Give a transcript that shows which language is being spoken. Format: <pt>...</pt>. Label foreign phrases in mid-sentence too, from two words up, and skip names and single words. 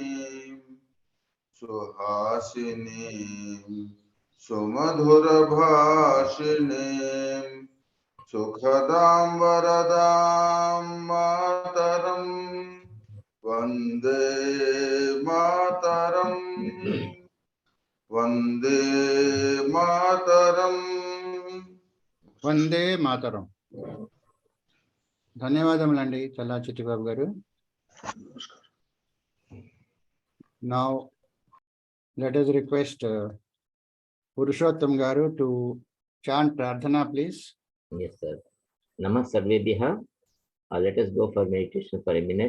<sa>सुहासिनी, सुमधुर भाषिणी, सुखदम् वरदम् मातरम्, वन्दे मातरम्, वन्दे मातरम्. वन्दे मातरम्.</sa> <te>ధన్యవాదములండి చల్లా చిట్టిబాబు గారు.</te> <en>Now let us request Purushottam Garu to chant Prarthana, please. Yes, sir.</en> <sa>नमः सर्वेभ्यः.</sa> <en>Let us go for meditation for a minute.</en>